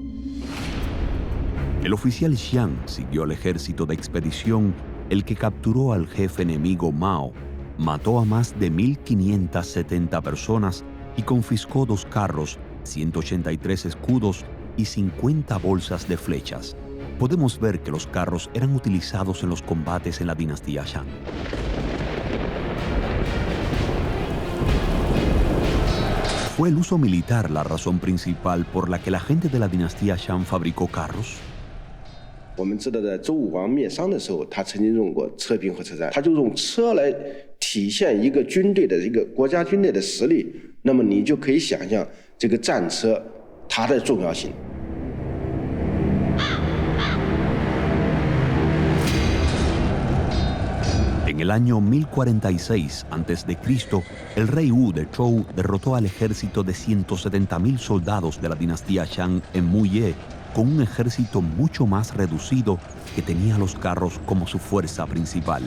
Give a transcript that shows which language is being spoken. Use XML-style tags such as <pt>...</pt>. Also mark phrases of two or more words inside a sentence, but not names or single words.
<es>El oficial Xiang siguió al ejército de expedición, el que capturó al jefe enemigo Mao, mató a más de 1.570 personas y confiscó 2 carros, 183 escudos y 50 bolsas de flechas. Podemos ver que los carros eran utilizados en los combates en la dinastía Shang. ¿Fue el uso militar la razón principal por la que la gente de la dinastía Shang fabricó carros?</es> <zh>我们知道，在周武王灭商的时候，他曾经用过车兵和车站，他就用车来体现一个军队的一个国家军队的实力。那么你就可以想象这个战车它的重要性。</zh> <es>En el año 1046 a.C., el rey Wu de Zhou derrotó al ejército de 170.000 soldados de la dinastía Shang en Muye, con un ejército mucho más reducido que tenía los carros como su fuerza principal.</es>